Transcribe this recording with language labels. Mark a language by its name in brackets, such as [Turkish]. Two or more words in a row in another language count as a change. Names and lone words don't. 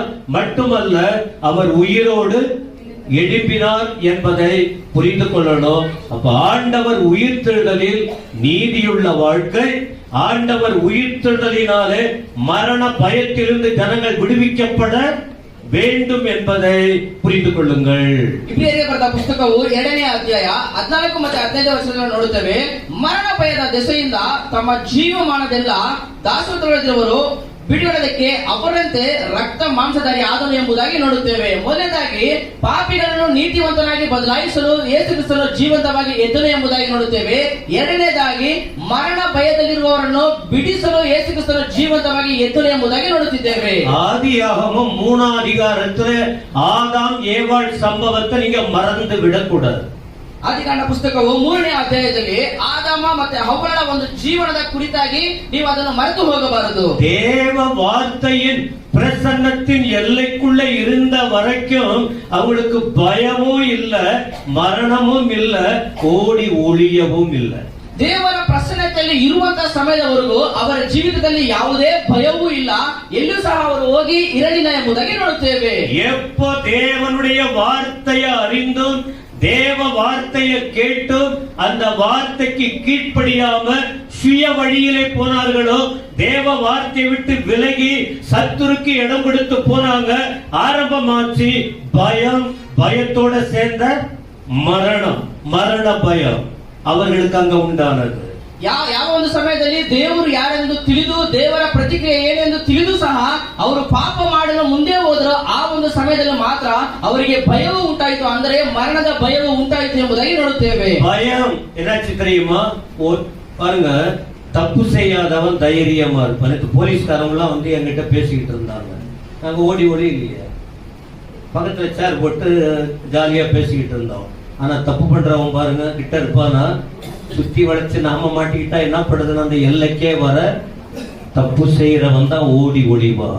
[Tamil] மட்டுமல்ல, அவர் உயிரோடு எழும்பினார் என்பதை புரிந்து கொள்ளணும். அப்ப ஆண்டவர் உயிர்த்தெழுதலில் நீதியுள்ள வாழ்க்கை, ஆண்டவர் உயிர்த்தெழுதலினாலே மரண பயத்திலிருந்து ஜனங்கள் விடுவிக்கப்பட வேண்டும் என்பதை புரிந்து கொள்ளுங்கள். [Kannada] ಇಬ್ರಿಯರಿಗೆ ಬರೆದ ಪುಸ್ತಕವು 2ನೇ ಅಧ್ಯಾಯ 14 ಮತ್ತು 15 ವಚನಗಳನ್ನು ನೋಡುತ್ತೇವೆ. ಮರಣ ಭಯದ ದೆಸೆಯಿಂದ ತಮ್ಮ ಜೀವಮಾನದೆಲ್ಲ ದಾಸತ್ವದಲ್ಲಿರುವವರು ಬಿಡುಗಡೆಗೆ ಅವರಂತೆ ರಕ್ತ ಮಾಂಸಧಾರಿ ಆದನು ಎಂಬುದಾಗಿ ನೋಡುತ್ತೇವೆ. ಮೊದಲನೇದಾಗಿ ಪಾಪಿಗಳನ್ನು ನೀತಿವಂತನಾಗಿ ಬದಲಾಯಿಸಲು ಯೇಸು ಕ್ರಿಸ್ತನು ಜೀವಂತವಾಗಿ ಎದ್ದನು ಎಂಬುದಾಗಿ ನೋಡುತ್ತೇವೆ. ಎರಡನೇದಾಗಿ ಮರಣ ಭಯದಲ್ಲಿರುವವರನ್ನು ಬಿಡಿಸಲು ಯೇಸು ಕ್ರಿಸ್ತನು ಜೀವಂತವಾಗಿ ಎದ್ದನು ಎಂಬುದಾಗಿ ನೋಡುತ್ತಿದ್ದೇವೆ. [Tamil] ஆதியாகமம் 3ஆம் அதிகாரத்திலே ஆதாம் ஏவாள் சம்பவத்தை நீங்க மறந்து விடக்கூடாது. [Kannada] ಆದಿಕಾಂಡ ಪುಸ್ತಕವು 3ನೇ ಅಧ್ಯಾಯದಲ್ಲಿ ಆದಾಮ ಮತ್ತೆ ಹವ್ವಳ ಒಂದು ಜೀವನದ ಕುರಿತಾಗಿ ನೀವು ಅದನ್ನು ಮರೆತು ಹೋಗಬಾರದು. [Tamil] தேவ வார்த்தையின் பிரசன்னத்தின் எல்லைக்குள்ள இருந்த வரைக்கும் அவங்களுக்கு பயமும் இல்ல, மரணமும் இல்ல, ஓடி ஒளியவும் இல்ல. [Kannada] ದೇವರ ಪ್ರಸನ್ನತೆಯಲ್ಲಿ ಇರುವಂತಹ ಸಮಯದವರೆಗೂ ಅವರ ಜೀವಿತದಲ್ಲಿ ಯಾವುದೇ ಭಯವೂ ಇಲ್ಲ, ಎಲ್ಲೂ ಸಹ ಅವರು ಹೋಗಿ ಇರಲಿಲ್ಲ ಎಂಬುದಾಗಿ ನೋಡುತ್ತೇವೆ. [Tamil] எப்போ தேவனுடைய வார்த்தையை அறிந்தும் தேவ வார்த்தையை கேட்டும் அந்த வார்த்தைக்கு கீழ்ப்படியாம சுய வழியிலே போனார்களோ, தேவ வார்த்தையை விட்டு விலகி சத்துருக்கு இடம் கொடுத்து போனாங்க, ஆரம்பமாச்சு பயம், பயத்தோட சேர்ந்த மரணம், மரண பயம் அவர்களுக்கு அங்க உண்டானது. [Kannada] ಯಾವ ಒಂದು ಸಮಯದಲ್ಲಿ ದೇವರು ಯಾರೆಂದು ತಿಳಿದು ದೇವರ ಪ್ರತಿಕ್ರಿಯೆ ಏನೆಂದು ತಿಳಿದು ಸಹ ಅವರು ಪಾಪ ಮಾಡಲು ಮುಂದೆ ಹೋದ್ರು, ಆ ಒಂದು ಸಮಯದಲ್ಲಿ ಮಾತ್ರ ಅವರಿಗೆ ಭಯವು ಉಂಟಾಯಿತು, ಅಂದರೆ ಮರಣದ ಭಯವು ಉಂಟಾಯಿತು ಎಂಬುದಾಗಿ ನೋಡುತ್ತೇವೆ. [Tamil] பயம் என்னாச்சு தெரியுமா? பாருங்க, தப்பு செய்யாதவன் தைரியமா இருப்பான். எனக்கு போலீஸ்காரங்களாம் வந்து என்கிட்ட பேசிக்கிட்டு இருந்தாங்க. நாங்க ஓடி இல்லையே, பக்கத்துல சேர் போட்டு ஜாலியா பேசிக்கிட்டு இருந்தோம். ஆனா தப்பு பண்றவன் பாருங்க கிட்ட இருப்பானா, சுத்தி வளைச்சு நாம மாட்டிக்கிட்டா என்ன படுதுன்னா அந்த எல்லைக்கே வர தப்பு செய்யறவன் தான் ஒளிவான்.